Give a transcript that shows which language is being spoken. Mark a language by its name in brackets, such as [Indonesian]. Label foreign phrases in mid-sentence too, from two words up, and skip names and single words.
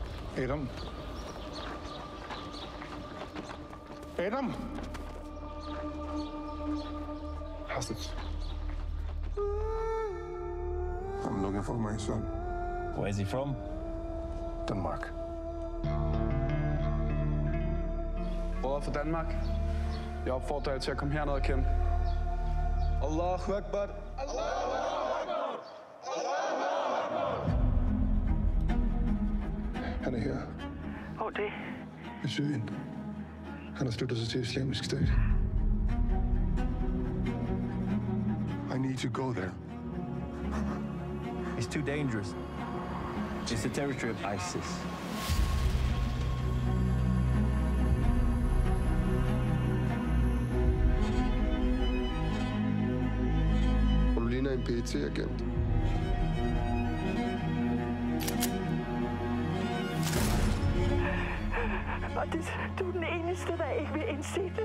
[English] Adam? Adam? How's I'm looking for my son. Where is he from? Denmark. [Danish] Brødre fra Danmark. Jeg opfordrer jer til at komme herned og kæmpe. [Arabic] Allahu Akbar. Allahu Akbar. Allahu Akbar. [Danish] Han er her. Hvor er det? I Syrien. Han har sluttet sig til Islamisk Stat. [English] I need to go there. It's too dangerous. It's the territory of ISIS. [Danish] Og du ligner en PET-agent. Og du er den eneste, der ikke vil indse det.